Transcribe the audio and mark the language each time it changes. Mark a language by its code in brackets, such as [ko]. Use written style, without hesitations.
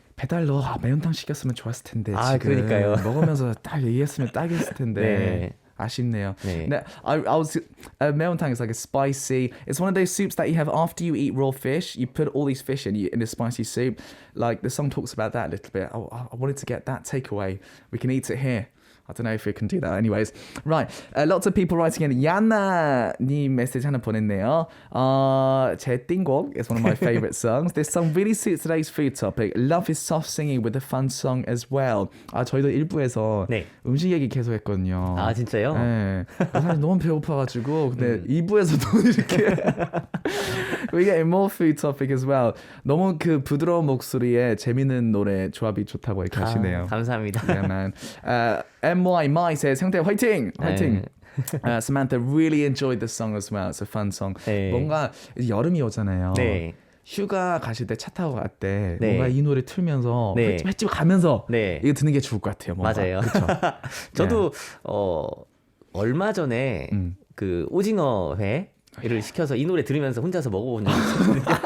[ko] 배달로 매운탕 시켰으면 좋았을 텐데. 아, 지금 그러니까요. 먹으면서 딱 얘기했으면 딱이었을 텐데. 네. 아쉽네요. 네. [en] I was 매운탕 is like a spicy. It's one of those soups that you have after you eat raw fish. You put all these fish in a spicy soup. Like the song talks about that a little bit. I wanted to get that takeaway. We can eat it here. I don't know if we can do that. Anyways, right. Lots of people writing in. [ko] 야나님 메시지 하나 보냈네요. 제 띵곡 [en] is one of my favorite songs. This song really suits today's food topic. Love his soft singing with a fun song as well. [ko] 저희도 1부에서 네. 음식 얘기 계속 했거든요. 아 진짜요? 네. 사실 너무 배고파가지고 근데 2부에서도 이렇게 [en] We get more food topic as well. [ko] 너무 그 부드러운 목소리에 재밌는 노래 조합이 좋다고 이렇게 하시네요. 감사합니다. [en] Yeah, man. MY My says 형태 화이팅! [ko] 화이팅! [en] Samantha really enjoyed the song as well. It's a fun song. [ko] 네. 뭔가 여름이 오잖아요. 네. 휴가 가실 때 차 타고 갈 때 네. 뭔가 이 노래 틀면서 네. 횟집 가면서 네. 이거 듣는 게 좋을 것 같아요. 뭔가. 맞아요. 그쵸? 저도 얼마 전에 그 오징어 회를 시켜서 이 노래 들으면서 혼자서 먹어본 적이 있거든요.